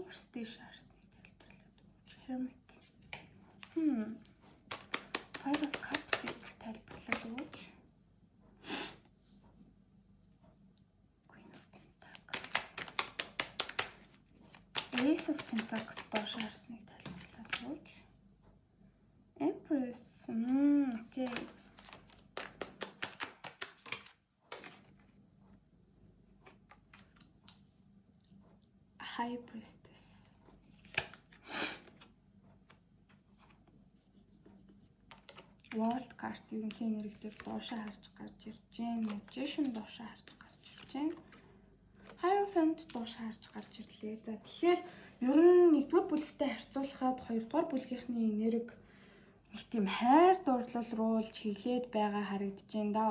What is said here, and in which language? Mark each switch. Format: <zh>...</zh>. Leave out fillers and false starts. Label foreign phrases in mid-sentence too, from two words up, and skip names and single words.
<mn>prestige харсныг тайлбарлаад өгч. Hermit. Five of Cups-ыг тайлбарлаад өгч. Queen of Pentacles. Ace of Pentacles доош харсныг тайлбарлаад өгч. Empress. Окей. High Priestess. World card ерөнхий нэрээр доошоо харж гарч ирж байна. Magician доошоо харж гарч ирж байна. Hierophant доошоо харж гарч ирлээ. За тэгэхээр ер нь нэгдүгээр бүлэгтэй харьцуулахад хоёрдугаар бүлгийнхний энерги их тийм хайр дурлал руу чиглээд байгаа харагдаж байна да.</mn>